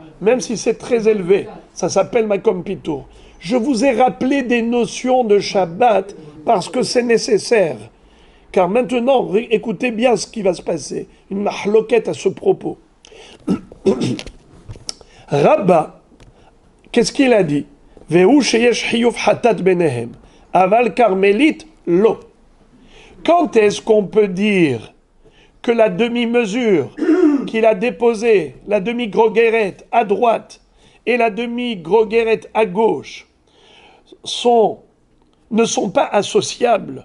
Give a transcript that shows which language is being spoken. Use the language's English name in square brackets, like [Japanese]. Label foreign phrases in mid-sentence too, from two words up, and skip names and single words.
[French] Même si c'est très élevé, ça s'appelle [Hebrew] מקום פטור. [French] Je vous ai rappelé des notions de Shabbat parce que c'est nécessaire. Car maintenant, écoutez bien ce qui va se passer. Une mahloquette à ce propos. Rabba, qu'est-ce qu'il a dit? [Hebrew] והוא שיש חיוב חטאת ביניהם. אבל כרמלית, לא. [French] Quand est-ce qu'on peut dire que la demi-mesure qu'il a déposée, la demi-groguérette à droite et la demi-groguérette à gauche, ne sont pas associables?